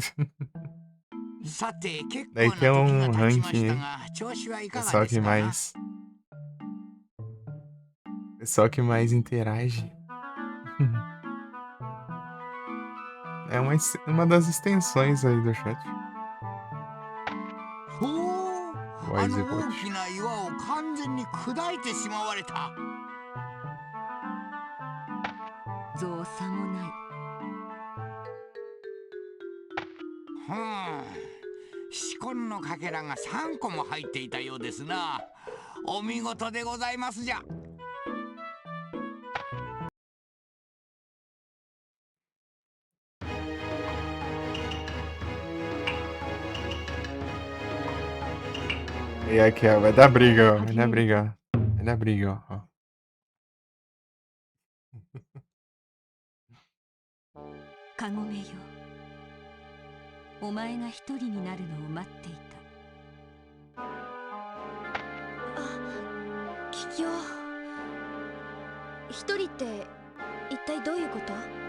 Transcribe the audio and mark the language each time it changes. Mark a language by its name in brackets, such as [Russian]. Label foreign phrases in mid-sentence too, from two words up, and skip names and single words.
[Portuguese] Daí tem um ranking aí. Pessoal que mais interage. É uma das extensões aí do chat. [Japanese] あの大きな岩を完全に砕いてしまわれた。造作もない。紫根のかけらが3個も入っていたようですな。お見事でございますじゃ。 [Portuguese] E aqui, ó, vai dar briga, ó. Vai dar briga, ó. Vai dar briga, ó. [Japanese] カゴメよ、お前が一人になるのを待っていた。キキョウ、一人って一体どういうこと？